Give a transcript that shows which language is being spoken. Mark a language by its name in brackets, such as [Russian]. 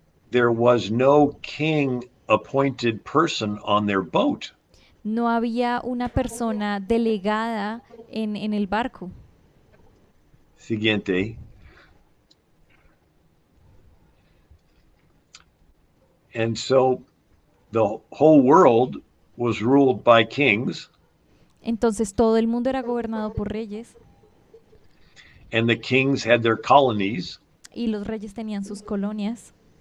[English] There was no king appointed person on their boat. [Spanish] No había una persona delegada en el barco. Siguiente. [English] And so the whole world was ruled by kings, [Spanish] Entonces todo el mundo era gobernado por reyes [English] and the kings had their colonies, [Spanish] y los reyes tenían sus colonias,